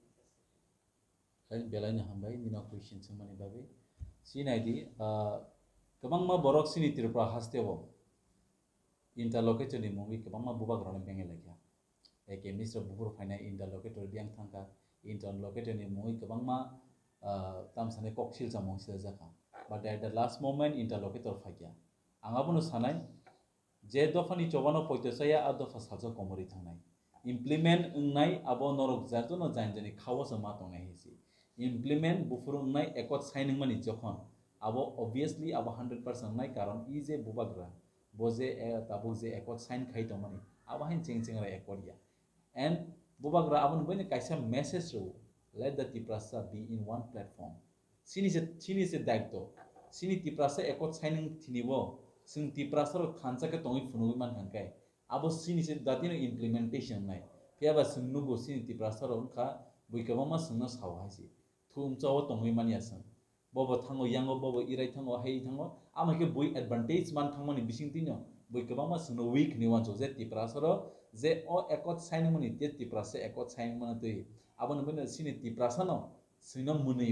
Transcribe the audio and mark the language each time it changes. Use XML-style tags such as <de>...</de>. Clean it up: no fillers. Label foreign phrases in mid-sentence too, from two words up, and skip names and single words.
<trp>Kain belanya hambai nina question sumani bagai sinai di kebangma borok sini Tripura hasteo interlocutor ni mungi kebangma bubak rone benge lagya eke minister bubur faina interlocutor diang thangka interlocutor ni mungi kebangma tamsane koksil jamong sil jaka</trp> <en>but at the last moment</en> <trp>interlocutor phagya angabunu sanai je dofani chobano poito saya ado fasajo komori thangnai implement ungnai abo norok jarto no janjani khawa sama tongnai hisi implement bufur ungnai ekot signing mani jokhon abo obviously abo 100% nai karon ije bubagra boje tabuk je ekot sign khai tongmani abo hain ching ra ekodia and bubagra abon bene kaisa message ro</trp> <en>let the Tiprasa be in one platform</en> <trp>sini se daikto sini Tiprasa ekot signing thinibo sing Tiprasa ro khansa ke tongi funui man hangkai abo sini se datino implementation nai phiaba singnugo sini Tiprasa ro kha buikabama singno sawhaisi thum chaw tongi man yasang bobo thango yango bobo irai thango hei thango amake bui advantage man thangmani bising tino bui kabama sino week ni wan je Tiprasa ro je o ekot signing mani te Tiprasa ekot signing man tui abon bene sini Tiprasa no sino munio</trp>